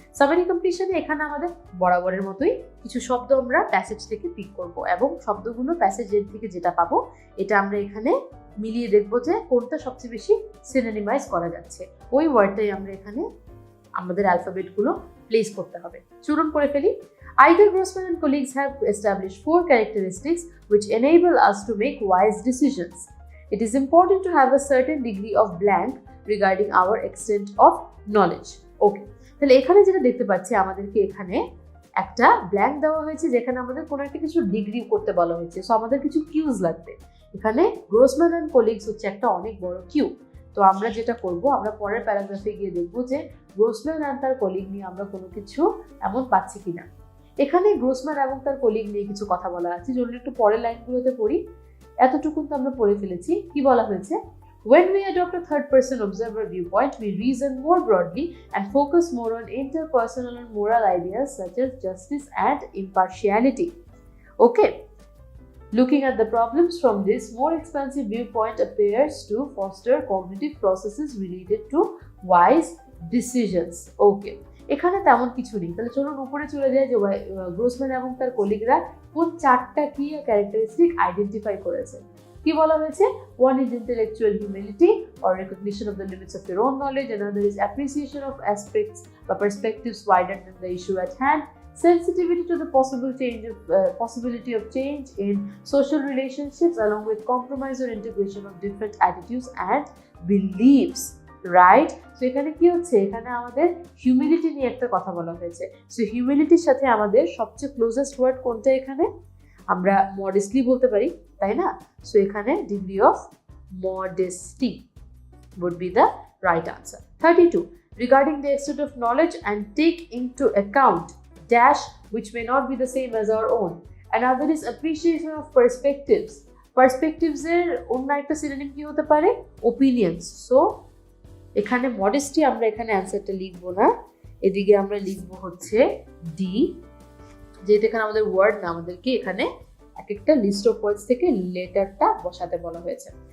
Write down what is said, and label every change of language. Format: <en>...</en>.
<bn>Summary কমপ্লিশনে এখানে আমাদের বরাবরের মতোই কিছু শব্দ আমরা প্যাসেজ থেকে পিক করব এবং শব্দগুলো প্যাসেজের থেকে যেটা পাবো এটা আমরা এখানে মিলিয়ে দেখব যে কোনটা সবচেয়ে বেশি সিনোনিমাইজ করা যাচ্ছে, ওই ওয়ার্ডটাই আমরা এখানে আমাদের অ্যালফাবেটগুলো প্লেস করতে হবে। চলুন করে ফেলি।</bn> <en>Iger, Grossman and colleagues have established 4 characteristics which enable us to make wise decisions. It is important to have a certain degree of blank regarding our extent of knowledge.</en> <bn>Okay, তাহলে এখানে যেটা দেখতে পাচ্ছি আমাদেরকে এখানে একটা ব্ল্যাঙ্ক দেওয়া হয়েছে যেখানে আমাদের কোনো একটা কিছু ডিগ্রি করতে বলা হয়েছে। সো আমাদের কিছু কিউজ লাগবে। এখানে গ্রোসম্যান অ্যান্ড কলিগস হচ্ছে একটা অনেক বড় কিউ। তো আমরা যেটা করব, আমরা পরের প্যারাগ্রাফে গিয়ে দেখবো যে গ্রোসম্যান আর তার কলিগ নিয়ে আমরা কোনো কিছু এমন পাচ্ছি কিনা। এখানে গ্রোসম্যান এবং তার কলিগ নিয়ে কিছু কথা বলা আছে, জন্য একটু পরের লাইনগুলোতে পড়ি। এতটুকু তো আমরা পড়ে ফেলেছি। কি বলা হয়েছে?</bn> <en>When we adopt a third-person observer viewpoint, we reason more broadly and focus more on interpersonal and moral ideas such as justice and impartiality. Okay. Looking at the problems from this more expansive viewpoint appears to foster cognitive processes related to wise decisions.</en> <bn>Okay. এখানে তেমন কিছু নেই। তাহলে চলুন উপরে চলে যাই যে গ্রোসম্যান এবং তার কলিগরা কোন 4টা কি ক্যারেক্টারিস্টিক আইডেন্টিফাই করেছে। কি বলা হয়েছে?</bn> <en>One is intellectual humility or recognition of the limits of your own knowledge. Another is appreciation of aspects or perspectives wider than the issue at hand. Sensitivity to the possibility of change in social relationships, along with compromise or integration of different attitudes and beliefs.</en> <bn>Right? So এখানে কি হচ্ছে? এখানে আমাদের humility নিয়ে একটা কথা বলা হয়েছে। সো হিউমিলিটির সাথে আমাদের সবচেয়ে ক্লোজেস্ট ওয়ার্ড কোনটা? এখানে আমরা মডেস্টলি বলতে পারি, তাই না? সো এখানে degree of modesty.</bn> <en>would be the right answer. 32. Regarding the extent of knowledge and take into account dash which may not be the same as our own. Another is appreciation of perspectives.</en> <bn>Perspectives এর অন্য একটা synonym কি হতে পারে? Opinions. So এখানে modesty আমরা এখানে অ্যানসারটা লিখবো না, এদিকে আমরা লিখবো হচ্ছে ডি, যেটা এখানে আমাদের ওয়ার্ড না, আমাদেরকে এখানে এক একটা লিস্ট অফ ওয়ার্ডস থেকে লেটারটা বসাতে বলা হয়েছে।</bn>